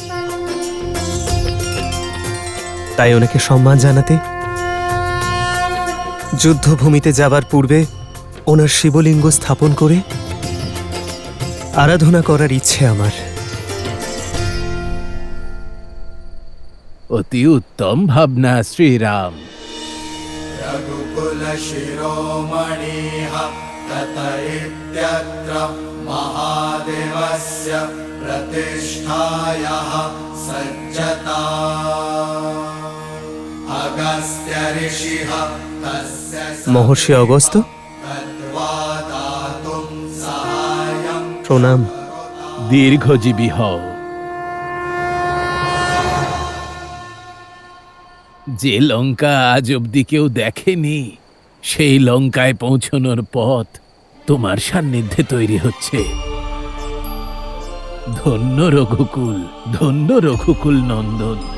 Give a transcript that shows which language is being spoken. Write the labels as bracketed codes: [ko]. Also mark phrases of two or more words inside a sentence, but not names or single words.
[bn] তাই ওনাকে সম্মান জানাতে যুদ্ধভূমিতে যাবার পূর্বে ওনার শিবলিঙ্গ স্থাপন করে আরাধনা করার ইচ্ছে আমার। অতি উত্তম ভাবনা শ্রীরাম। [sa] रघुकुल शिरोमणिः तत इत्यत्र महादेवस्य प्रतिष्ठायाः सज्जता अगस्त्य ऋषिः तस्य [bn] মহর্ষি অগস্ত্য, [sa] तद्वा दातुं सहायं [bn] প্রণাম। দীর্ঘজীবী হও। যে লঙ্কা আজ অব্দি কেউ দেখেনি, সেই লঙ্কায় পৌঁছনোর পথ তোমার সান্নিধ্যে তৈরি হচ্ছে। ধন্য রঘুকুল, ধন্য রঘুকুল নন্দন।